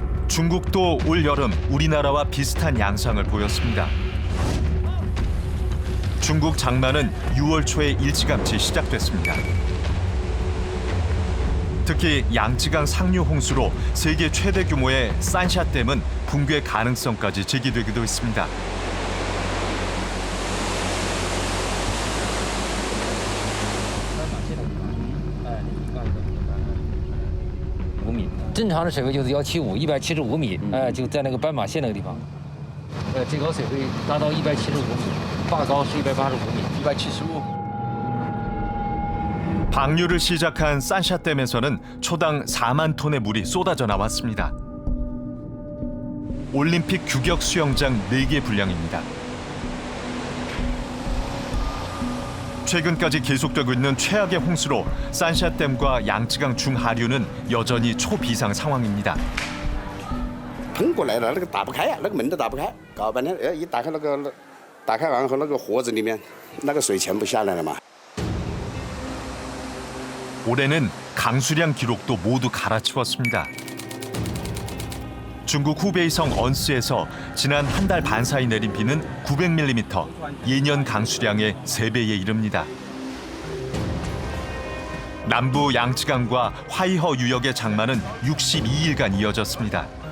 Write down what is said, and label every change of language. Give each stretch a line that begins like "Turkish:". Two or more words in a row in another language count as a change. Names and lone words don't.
Korean: 중국도 올 여름 우리나라와 비슷한 양상을 보였습니다. 중국 장마는 6월 초에 일찌감치 시작됐습니다. 특히 양쯔강 상류 홍수로 세계 최대 규모의 산샤댐은 붕괴 가능성까지 제기되기도 했습니다.
Chinese: 正常的水位就是175米，就在那个斑马线那个地方，最高水位达到175米，坝高是185米，175。
Korean: 방류를 시작한 산샤댐에서는 초당 4만 톤의 물이 쏟아져 나왔습니다. 올림픽 규격 수영장 4개 분량입니다. 최근까지 계속되고 있는 최악의 홍수로 산샤댐과 양쯔강 중하류는 여전히 초비상 상황입니다.
Chinese: 喷过来了，那个打不开呀，那个门都打不开，搞半天，一打开那个，打开完后那个盒子里面，那个水全部下来了嘛。
Korean: 올해는 강수량 기록도 모두 갈아치웠습니다. 중국 후베이성 언스에서 지난 한 달 반 사이 내린 비는 900mm, 예년 강수량의 3배에 이릅니다. 남부 양쯔강과 화이허 유역의 장마는 62일간 이어졌습니다.